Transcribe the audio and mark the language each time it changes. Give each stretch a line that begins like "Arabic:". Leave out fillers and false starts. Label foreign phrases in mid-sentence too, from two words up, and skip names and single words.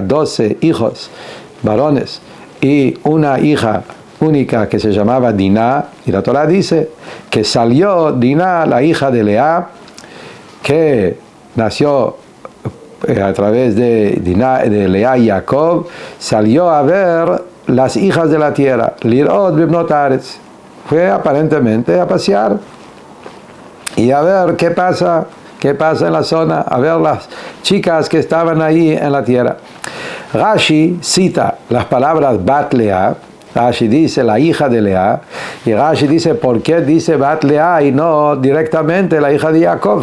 Spanish: 12 hijos varones y una hija única que se llamaba Diná, y la Torah dice que salió Diná, la hija de Lea, que nació a través de Diná, de Lea y Jacob, salió a ver las hijas de la tierra,
Hebrew: לראות בבנות הארץ,
Spanish: fue aparentemente a pasear y a ver qué pasa en la zona, a ver las chicas que estaban ahí en la tierra. Rashi cita las palabras Bat Lea. Rashi dice la hija de Lea, y Rashi dice ¿por qué dice Bat Lea y no directamente la hija de Jacob?